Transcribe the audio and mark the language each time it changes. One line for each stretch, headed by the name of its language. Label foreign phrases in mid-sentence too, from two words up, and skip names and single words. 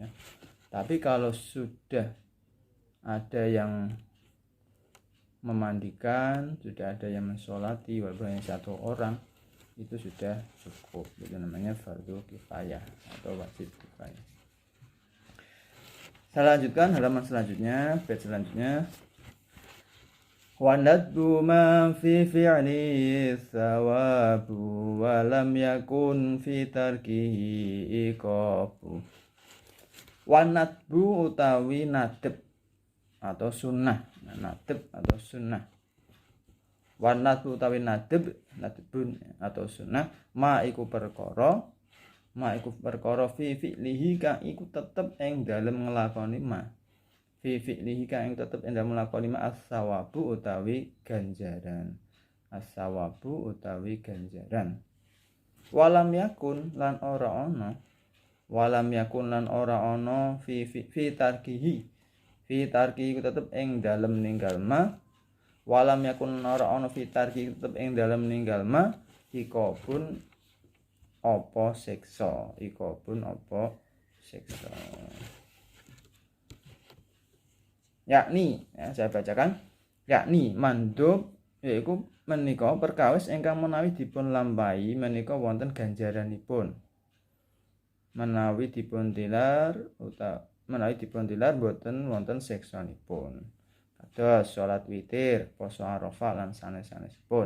Indonesian: Tapi kalau sudah ada yang memandikan, sudah ada yang mensolati, walaupun hanya satu orang, itu sudah cukup. Itu namanya fardu kifayah atau wajib kifayah. Saya lanjutkan halaman selanjutnya, bait selanjutnya.
Arabic: والندب ما في فعله الثواب ولم يكن في تركه عقاب. والندب
Javanese: utawi nadb
Indonesian: atau sunnah.
Javanese: Nadb
Indonesian: atau sunnah.
Arabic: والندب
Javanese: utawi nadbun
Indonesian: atau sunnah
Javanese: ma iku perkara
Arabic: في فعله
Javanese: ka iku tetep ing dalem nglakoni ma.
Arabic: في فعله
Javanese: ka ing tetep ing dalem nglakoni ma as-sawabu utawi ganjaran. As-sawabu utawi ganjaran.
Arabic: ولم يكن
Javanese: lan ora ana.
Arabic: ولم يكن
Javanese: lan ora ana
Arabic: في تركه. في تركه
Javanese: iku tetep ing dalem ninggal ma.
Arabic: ولم يكن
Javanese: ora ana
Arabic: في تركه
Javanese: tetep ing dalem ninggal ma ikobun apa siksa, ikobun apa siksa. Yakni, ya,
Indonesian: saya bacakan,
Javanese: yakni mandub yaiku menika perkawis ingkang menawi dipun lampahi menika wonten ganjaranipun. Menawi dipun tilar boten wonten siksanipun. Kados salat witir, poso Arafah lan sanes-sanesipun.